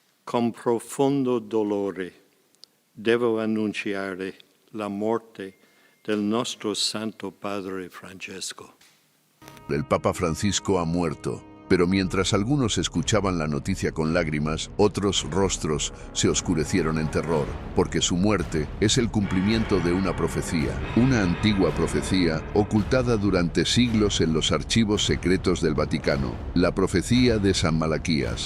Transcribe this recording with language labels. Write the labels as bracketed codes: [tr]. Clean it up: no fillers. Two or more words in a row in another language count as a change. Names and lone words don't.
[it] Con profondo dolore devo annunciare la morte del nostro Santo Padre Francesco. [es] El Papa Francisco ha muerto, pero mientras algunos escuchaban la noticia con lágrimas, otros rostros se oscurecieron en terror, porque su muerte es el cumplimiento de una profecía, una antigua profecía ocultada durante siglos en los archivos secretos del Vaticano, la profecía de San Malaquías.